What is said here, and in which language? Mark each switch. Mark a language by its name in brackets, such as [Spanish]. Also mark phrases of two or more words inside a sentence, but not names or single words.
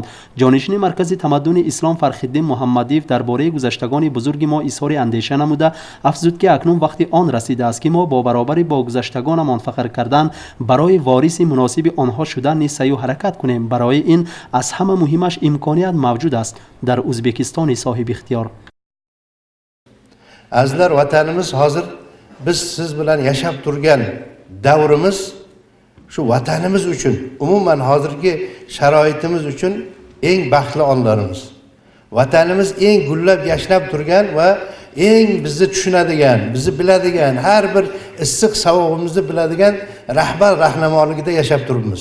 [Tajik] جانشین مرکز تمدن اسلام فرخ‌الدین محمدی درباره گذشتگان بزرگ ما اظهار اندیشه نموده افزود که اکنون وقتی آن رسیده است که ما با برابر با گذشتگانمان فخر کردن برای وارث مناسب آنها شدن نیز سعی و حرکت کنیم. برای این از همه مهمش امکانیت موجود است در ازبکستان صاحب اختیار. [Uzbek] Azizlar, vatanimiz hozir biz siz bilan yashab turgan davrimiz shu vatanimiz uchun, umuman hozirgi sharoitimiz uchun eng baxtli onlarimiz. Vatanimiz eng gullab yashnab turgan va eng bizni tushunadigan, bizni biladigan, har bir issiq savog'imizni biladigan rahbar rahnamoligida yashab turibmiz.